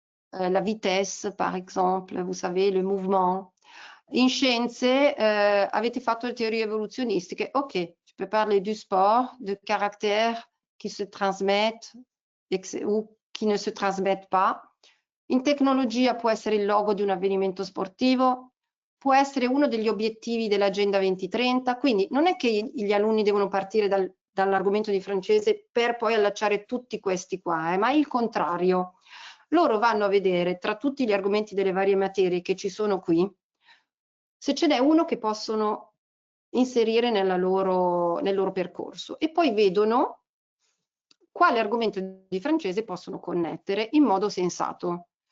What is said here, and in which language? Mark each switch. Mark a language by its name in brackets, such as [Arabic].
[French] La vitesse, par exemple, vous savez, le mouvement. [Italian] In scienze, avete fatto le teorie evoluzionistiche. [French] Ok, tu peux parler du sport, de caractères qui se transmettent ou qui ne se trasmettent pas. [Italian] In tecnologia può essere il logo di un avvenimento sportivo, può essere uno degli obiettivi dell'Agenda 2030, quindi non è che gli alunni devono partire dall'argomento di francese per poi allacciare tutti questi qua, ma il contrario. Loro vanno a vedere tra tutti gli argomenti delle varie materie che ci sono qui, se ce n'è uno che possono inserire nel loro percorso e poi vedono quale argomento di francese possono connettere in modo sensato.